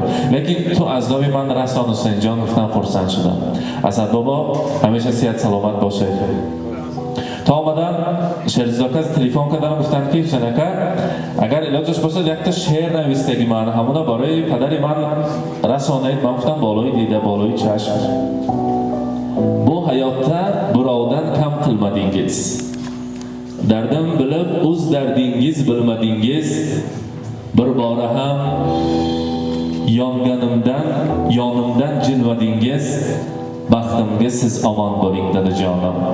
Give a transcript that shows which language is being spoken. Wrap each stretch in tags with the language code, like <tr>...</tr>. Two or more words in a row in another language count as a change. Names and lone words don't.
<fa>لیکن تو از داوی من رسان حسین جان گفتن خرسند شدم. اسد بابا همیشه صحت سلامت باشه. تا آمدن شهرزاده تلفن کردن گفتن که حسین اکا اگر علاجش باشه یک تا شعر نویسیدگی من همونا برای پدر من رسانید. من گفتم بالای دیده بالای چشم</fa> <uz>bu hayotda birovdan kam qilmadingiz. Dardim bilib o'z dardingiz bilmadingiz. Bir bora ham yonimdan jilvadingiz. Baxtimga siz omon bo'ling dadajonim.</uz>